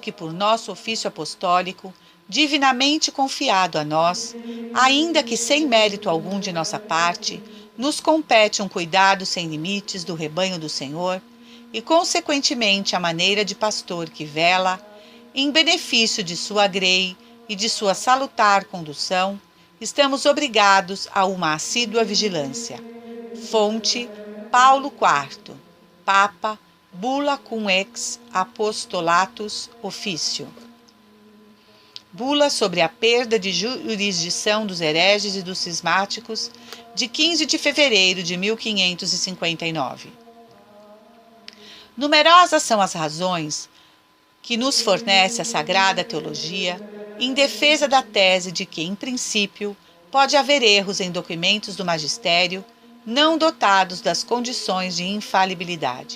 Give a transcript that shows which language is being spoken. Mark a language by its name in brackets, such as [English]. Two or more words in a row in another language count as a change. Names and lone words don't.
[Portuguese] que por nosso ofício apostólico, divinamente confiado a nós, ainda que sem mérito algum de nossa parte, nos compete um cuidado sem limites do rebanho do Senhor e, consequentemente, a maneira de pastor que vela, em benefício de sua grei e de sua salutar condução, estamos obrigados a uma assídua vigilância. Fonte Paulo IV, Papa, Bula cum ex apostolatus officio. Bula sobre a perda de jurisdição dos hereges e dos cismáticos, de 15 de fevereiro de 1559. Numerosas são as razões que nos fornece a Sagrada Teologia em defesa da tese de que, em princípio, pode haver erros em documentos do magistério não dotados das condições de infalibilidade.